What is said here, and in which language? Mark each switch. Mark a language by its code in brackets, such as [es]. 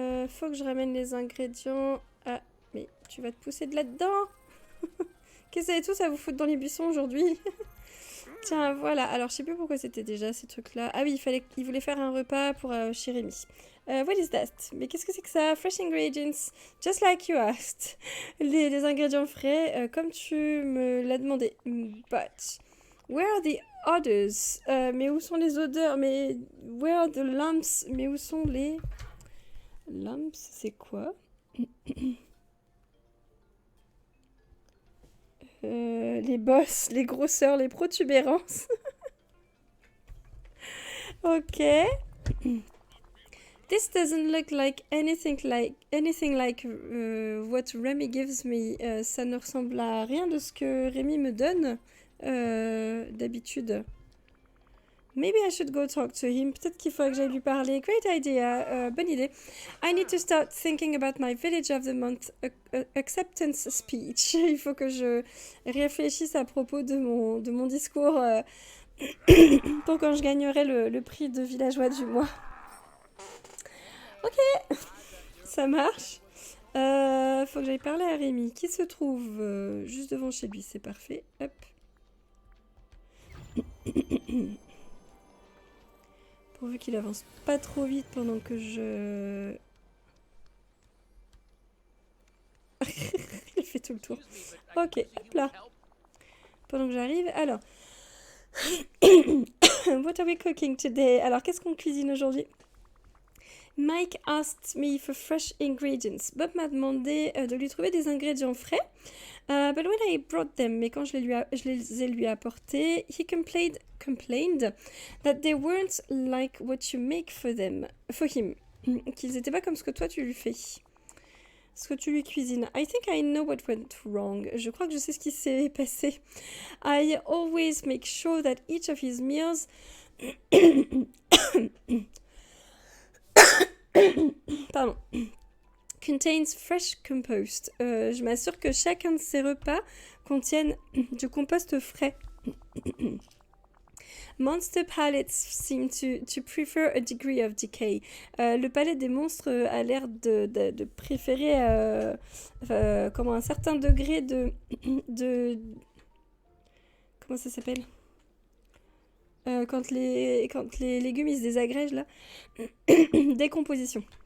[fr] Faut que je ramène les ingrédients. Ah, mais tu vas te pousser de là-dedans? Qu'est-ce que c'est tout ça vous foutre dans les buissons aujourd'hui? Tiens, voilà. Alors, je sais plus pourquoi c'était déjà ces trucs-là. Ah oui, il voulait faire un repas pour chez Rémi. [en] What is that? [fr] Mais qu'est-ce que c'est que ça? [en] Fresh ingredients, just like you asked. [fr] Les ingrédients frais, comme tu me l'as demandé. [en] But, where are the odors? [fr] Mais où sont les odeurs? [en] Mais, where are the lumps? [fr] Mais où sont les... Lumps, c'est quoi? Les bosses, les grosseurs, les protubérances. Ok. [en] This doesn't look like anything like what Remy gives me. [fr] Ça ne ressemble à rien de ce que Rémi me donne d'habitude. [en] Maybe I should go talk to him. [fr] Peut-être qu'il faut que j'aille lui parler. [en] Great idea. [fr] Bonne idée. [en] I need to start thinking about my Village of the Month acceptance speech. [fr] Il faut que je réfléchisse à propos de mon discours pour quand je gagnerai le prix de villageois du mois. Ok, ça marche. Faut que j'aille parler à Rémi, qui se trouve juste devant chez lui. C'est parfait. Hop. Pourvu qu'il avance pas trop vite pendant que je... Il fait tout le tour. Ok, hop là. Pendant que j'arrive, alors... [en] What are we cooking today? [fr] Alors, qu'est-ce qu'on cuisine aujourd'hui? [en] Mike asked me for fresh ingredients. [fr] Bob m'a demandé de lui trouver des ingrédients frais. [en] But when I brought them, [fr] mais quand je les ai lui apportés, [en] he complained that they weren't like what you make for him. [fr] Qu'ils n'étaient pas comme ce que toi tu lui fais. Ce que tu lui cuisines. [en] I think I know what went wrong. [fr] Je crois que je sais ce qui s'est passé. [en] I always make sure that each of his meals... Pardon. Contains fresh compost. [fr] Je m'assure que chacun de ces repas contienne du compost frais. [en] Monster palates seem to prefer a degree of decay. [fr] Le palais des monstres a l'air de préférer un certain degré de comment ça s'appelle? Quand les légumes ils se désagrègent là. Décomposition.